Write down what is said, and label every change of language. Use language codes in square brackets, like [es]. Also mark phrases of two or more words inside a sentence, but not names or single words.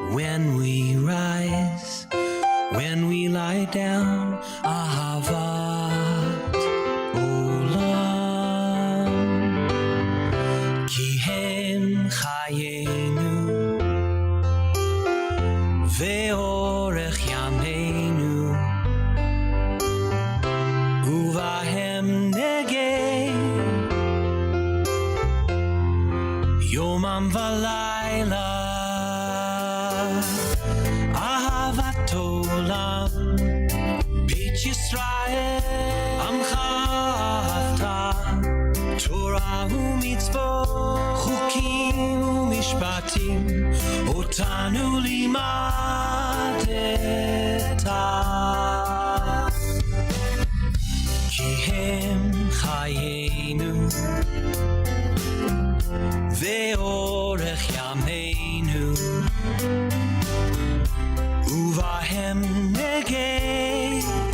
[en] when we rise, when we lie down, [he] אהבת עולם, כי הם חיינו, ואורך ימינו, ובהם נהגה, יומם ולילה. אהבת עולם, בית ישראל, עמך אהבת, תורה ומצוות, חוקים ומשפטים, אותנו למדת, כי הם חיינו, ואורך ימינו, ובהם נהגה,